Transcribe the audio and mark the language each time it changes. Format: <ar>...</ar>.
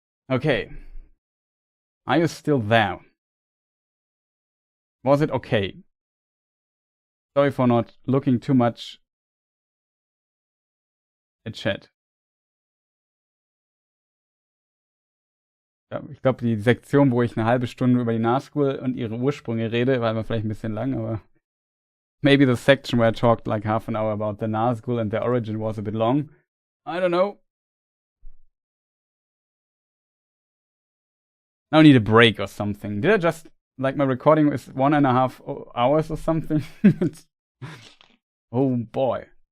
<en>Okay. Are you still there? Was it okay? Sorry for not looking too much at chat.</en> <de>Ja, ich glaube, die Sektion, wo ich eine halbe Stunde über die Nazgul und ihre Ursprünge rede, war vielleicht ein bisschen lang, aber</de> <en>maybe the section where I talked like half an hour about the Nazgul and their origin was a bit long. I don't know. Now I need a break or something. Did I just, like, my recording is 1.5 hours or something? Oh boy.</en>